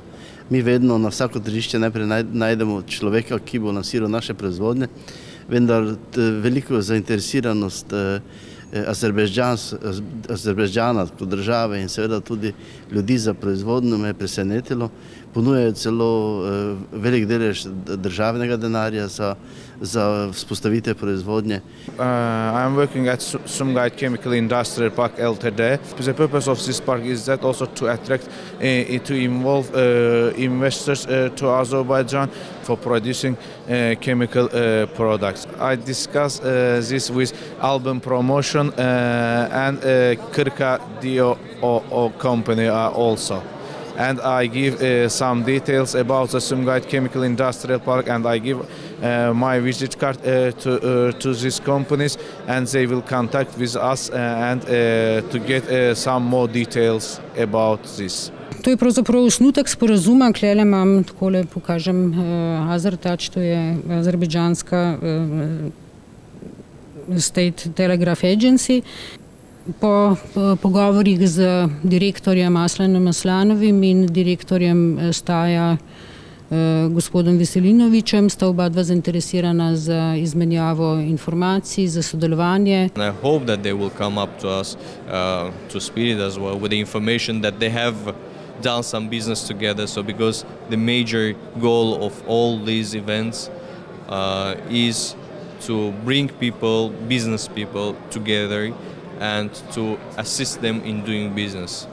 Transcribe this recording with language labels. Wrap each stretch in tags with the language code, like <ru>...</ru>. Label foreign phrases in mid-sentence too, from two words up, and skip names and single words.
<sl>Mi vedno na vsako tržišče najprej najdemo človeka, ki bo lansiral naše proizvodnje, vendar veliko zainteresiranost Azerbajdžana kot države in seveda tudi ljudi za proizvodnjo me je presenetilo. Ponujajo celo velik delež državnega denarja za vzpostavitev proizvodnje.</sl> <en>I am working at Sumgait Chemical Industrial Park Ltd. The purpose of this park is that also to attract, to involve investors to Azerbaijan for producing chemical products. I discuss this with Album Promotion and Kirka Dio company also. And I give some details about the Sumgait Chemical Industrial Park, and I give my visit card to these companies, and they will contact with us and to get some more details about this.</en> <sl>To je pravzaprav osnutek sporazuma, klele imam, takole pokažem Azertouch, to je azerbajdžanska</sl> <en>State Telegraph Agency.</en> <sl>Po pogovorih z direktorjem Aslanom Aslanovim in direktorjem Staja gospodom Veselinovičem sta oba dva zainteresirana za izmenjavo informacij, za sodelovanje.</sl> <en>I hope that they will come up to us, to Spirit as well, with the information that they have done some business together. So because the major goal of all these events is to bring people, business people, together and to assist them in doing business.</en>